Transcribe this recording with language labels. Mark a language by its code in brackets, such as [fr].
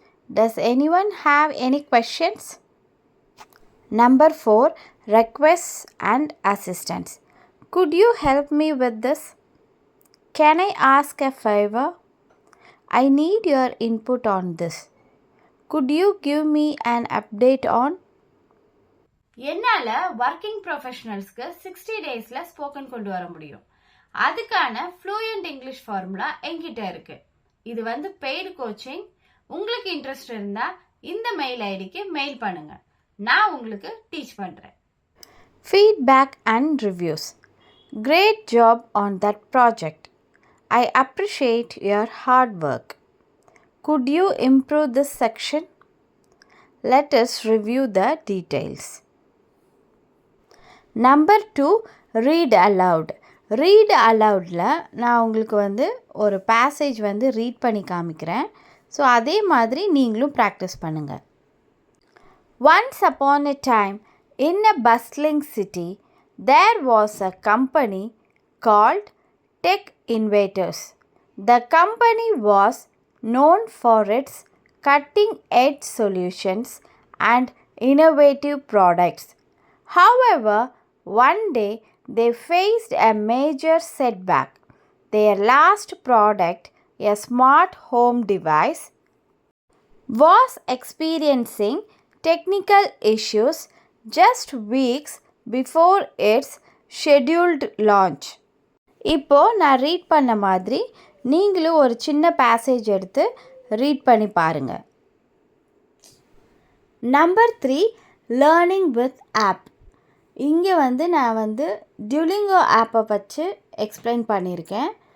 [en] Does anyone have any questions? Number 4, requests and assistance. Could you help me with this? Can I ask a favor? I need your input on this. Could you give me an update on? [ta] என்னால் working ப்ரொஃபஷனல்ஸ்க்கு 60 டேஸில் spoken கொண்டு வர முடியும். அதுக்கான fluent English formula என்கிட்ட இருக்கு. இது paid coaching. உங்களுக்கு இன்ட்ரெஸ்ட் இருந்தால் இந்த மெயில் ஐடிக்கு மெயில் பண்ணுங்க. நான் உங்களுக்கு டீச் பண்ணுறேன். [en] Feedback and reviews. Great job on that project. I appreciate your hard work. Could you improve this section? Let us review the details. Number 2, read aloud. [ta] Read அலவுடில் நான் உங்களுக்கு ஒரு பேசேஜ் ரீட் பண்ணி காமிக்கிறேன். So அதே மாதிரி நீங்களும் practice பண்ணுங்கள். [en] Once upon a time, in a bustling city, there was a company called Tech Innovators. The company was known for its cutting-edge solutions and innovative products. However, one day they faced a major setback. Their last product, a smart home device, was experiencing technical issues just weeks before its scheduled launch. [ta] இப்போ நான் read பண்ண மாதிரி நீங்களும் ஒரு சின்ன passage எடுத்து read பண்ணி பாருங்க. [en] Number 3, learning with app. [ta] இங்கே நான் டியூலிங்கோ ஆப்பை வச்சு எக்ஸ்பிளைன் பண்ணியிருக்கேன்.